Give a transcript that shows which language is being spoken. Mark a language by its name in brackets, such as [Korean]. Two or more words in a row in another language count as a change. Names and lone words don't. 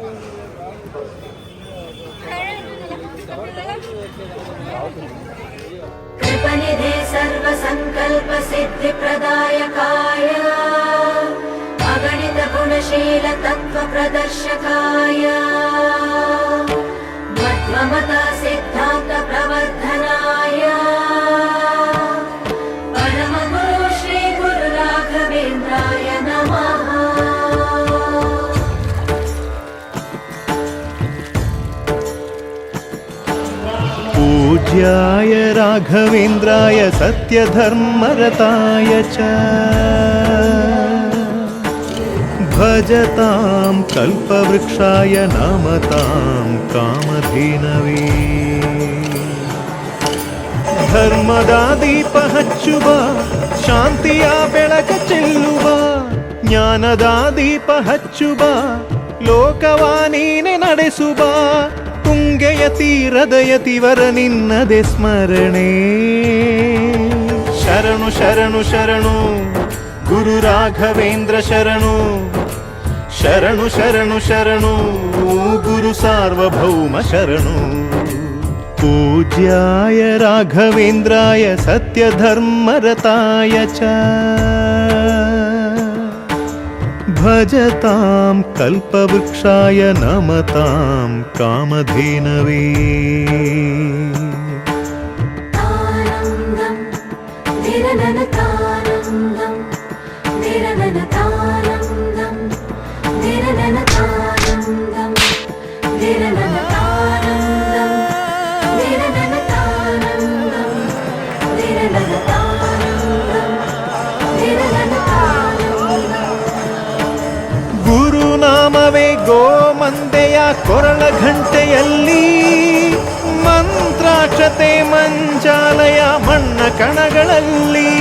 [Sanskrit] ಕೃಪನಿಧಿ ಸರ್ವ ಸಂಕಲ್ಪ ಸಿದ್ಧಿ ಪ್ರದಾಯಕಾಯ ಅಗಣಿತ ಗುಣಶೀಲ ತತ್ವ ಪ್ರದರ್ಶಕಾಯ ಮಧ್ವಮತ ಸಿದ್ಧಾಂತ ಪ್ರವರ್ಧನಾಯ ಪರಮ ಗುರು ಶ್ರೀ ಗುರು ರಾಘವೇಂದ್ರಾಯ ನಮಃ. पूज्याय राघवेन्द्राय सत्यधर्मरताय च भजतां कल्पवृक्षाय नमतां कामधेनवे. [Kannada] ಧರ್ಮದ ದೀಪ ಹಚ್ಚುವ, ಶಾಂತಿಯ ಬೆಳಕ ಚೆಲ್ಲುವ, ಜ್ಞಾನದ ದೀಪ ಹಚ್ಚುವ, ಲೋಕವ ನೀನೆ ನಡೆಸುವ. ತುಂಗೆಯ ತೀರದ ಯತಿವರ ನಿನ್ನದೆ ಸ್ಮರಣೆ. ಶರಣು ಶರಣು ಶರಣು ಗುರು ರಾಘವೇಂದ್ರ ಶರಣು. ಶರಣು ಶರಣು ಶರಣು ಗುರು ಸಾರ್ವಭೌಮ ಶರಣು. पूज्याय राघवेन्द्राय सत्यधर्मरताय च भजतां कल्पवृक्षाय नमतां कामधेनवे. तानन्दं निरननतानन्दं निरननतानन्दं निरननतानन्दं निरननतानन्दं ಗುರುನಾಮವೇ ಗೋಮಂದೆಯ ಕೊರಳ ಘಂಟೆಯಲ್ಲಿ, ಮಂತ್ರಾಕ್ಷತೆ ಮಂಜಾಲಯ ಮಣ್ಣ ಕಣಗಳಲ್ಲಿ.